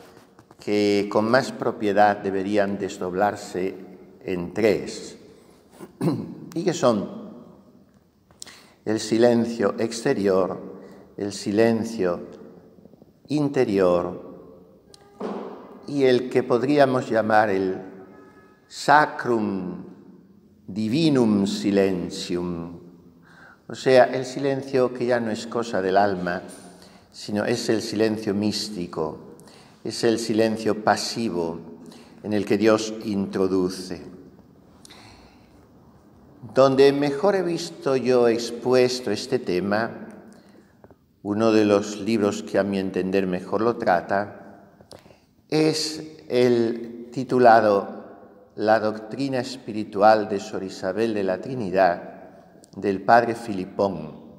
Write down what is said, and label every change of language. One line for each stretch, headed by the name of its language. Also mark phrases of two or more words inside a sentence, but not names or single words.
Spanish: que con más propiedad deberían desdoblarse en tres, y que son el silencio exterior, el silencio interior y el que podríamos llamar el
Latin: sacrum divinum silentium,
Spanish: o sea, el silencio que ya no es cosa del alma, sino es el silencio místico, es el silencio pasivo en el que Dios introduce. Donde mejor he visto yo expuesto este tema, uno de los libros que a mi entender mejor lo trata, es el titulado La doctrina espiritual de Sor Isabel de la Trinidad, del padre Filipón,